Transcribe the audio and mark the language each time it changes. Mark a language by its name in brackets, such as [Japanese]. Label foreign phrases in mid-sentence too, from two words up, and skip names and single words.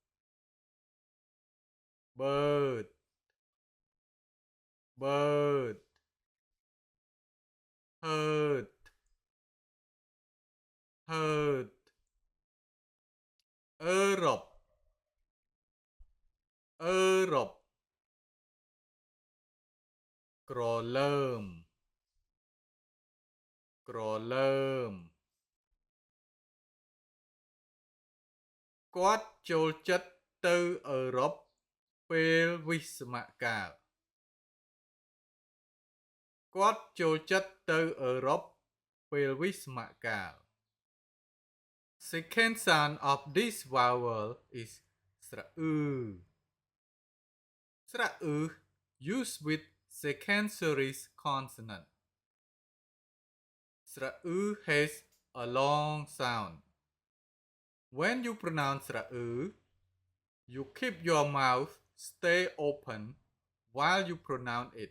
[English] Bird, bird. Herd, herd. Europe, Europe. [Khmer] ក្រលើម ក្រលើម គាត់ចូលចិត្តទៅអឺរ៉ុបពេលវិស្សមកាល គាត់ចូលចិត្តទៅអឺរ៉ុបពេលវិស្សមកាល [English] Second sound of this vowel is ស្រអ៊ឺ ស្រអ៊ឺ used with second series consonant. Sra-u has a long sound. When you pronounce Sra-u, you keep your mouth stay open while you pronounce it.